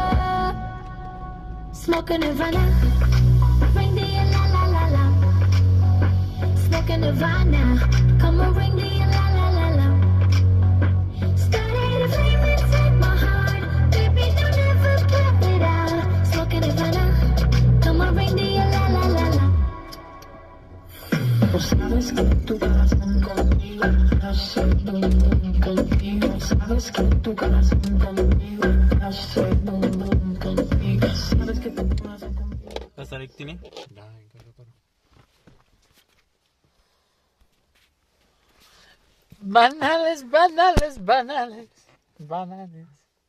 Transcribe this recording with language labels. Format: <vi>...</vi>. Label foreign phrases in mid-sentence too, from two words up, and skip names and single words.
<en>Smoking Nirvana, ring the la la la la. Smoking Nirvana, come on, ring the la la la la. Started a flame inside my heart, baby, don't ever put it out. Smoking Nirvana, come on, ring the la la la la.</en> <es>Tú sabes que tu corazón conmigo hace bum bum contigo. Sabes que tu corazón conmigo hace bum bum contigo. Sabes que tu corazón conmigo.</es> <ro>Asta are cu tine? Da, e încărcătorul.</ro> <es>Banales, banales, banales, banales.</es>